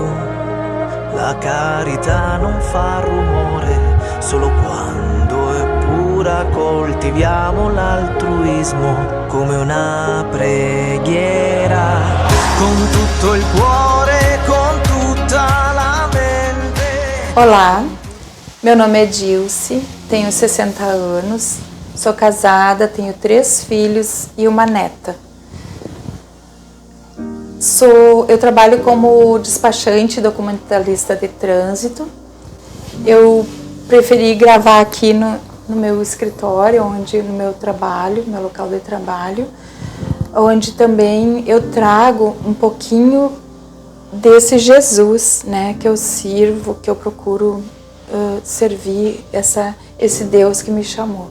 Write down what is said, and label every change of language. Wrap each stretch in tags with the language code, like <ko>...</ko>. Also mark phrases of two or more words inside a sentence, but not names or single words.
<it>La carità non fa rumore, solo quando è pura coltiviamo l'altruismo come una preghiera. Con tutto il cuore, con tutta la mente.</it> <pt>Olá, meu nome é Dilce, tenho 60 anos, sou casada, tenho 3 filhos e uma neta. Eu trabalho como despachante documentalista de trânsito. Eu preferi gravar aqui no meu escritório, no meu trabalho, meu local de trabalho, onde também eu trago um pouquinho desse Jesus, né, que eu sirvo, que eu procuro servir esse Deus que me chamou.</pt>